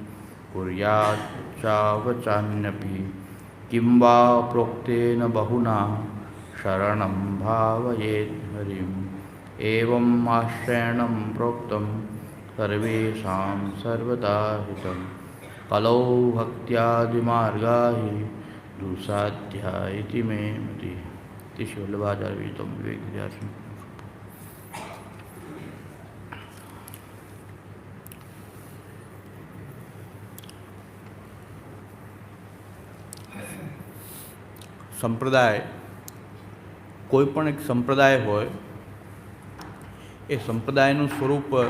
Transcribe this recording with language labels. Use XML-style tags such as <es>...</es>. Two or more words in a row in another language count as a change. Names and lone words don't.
<sa>कुर्याच्चावचान्यपि किं वा प्रोक्तेन बहुना शरणं भावयेत् हरिम् एवम् आश्रयणं प्रोक्तं सर्वेषां सर्वदा हितं कलौ भक्त्यादिमार्गा हि दुसाध्या इति मे मतिः इति श्रीवल्लभाचार्यविरचितं विवेकविहारं।</sa> <gu>સંપ્રદાય કોઈપણ એક સંપ્રદાય હોય એ સંપ્રદાયનું સ્વરૂપ</gu>